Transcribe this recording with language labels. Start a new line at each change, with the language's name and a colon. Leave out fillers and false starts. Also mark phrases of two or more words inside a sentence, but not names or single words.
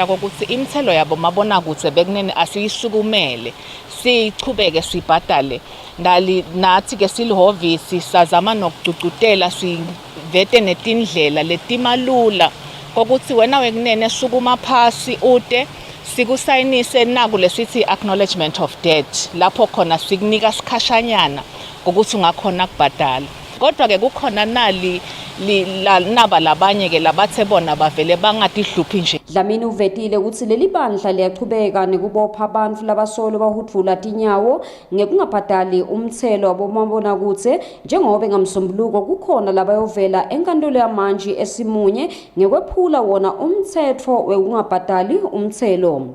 Swati: ukuthi imithelo yabo mabonakudze bekunene asiyisukumele sichubeke sibhadale nathi ke silihhovisi sazama nokucucutela sivete netindlela letimalula kokuthi wena wekunene sukuma phasi ude sikusayinise naku lesithi
English: acknowledgement of debt
Swati: lapho khona sikunika sikhashanyana ukuthi ungakhona kubhadala. Kodwa ke kukhona nali naba labanye ke labathe bona bavele bangadidluphi nje. Dlamini uvetile ukuthi leli bandla liyachubeka nekubopha abantu labasolo bahudvula tinyawo ngekungabhadali umthelo wabomabonakudze njengoba ngamsombuluko kukhona labayovela enkantolo yamanje esimunye ngekwephula wona umthetho wekungabhadali umthelo.